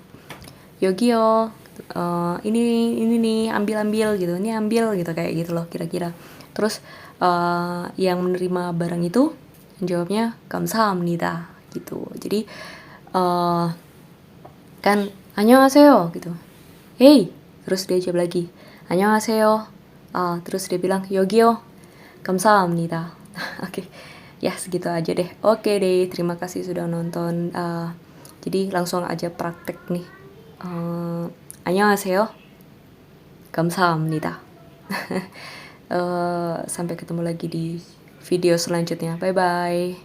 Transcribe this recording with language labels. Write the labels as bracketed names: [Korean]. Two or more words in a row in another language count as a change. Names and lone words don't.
[Indonesian] Yogyo, ini nih ambil gitu, ini ambil gitu, kayak gitu loh kira-kira. Terus yang menerima barang itu jawabnya 감사합니다 gitu. Jadi kan 안녕하세요 gitu. Hey, terus dia jawab lagi 안녕하세요. Terus dia bilang [Korean] 여기요. 감사합니다. [Indonesian] Oke. Ya, segitu aja deh. Oke deh, terima kasih sudah nonton. Jadi langsung aja praktek nih. [Korean] 안녕하세요. 감사합니다. [Indonesian] Sampai ketemu lagi di video selanjutnya. [English] Bye bye.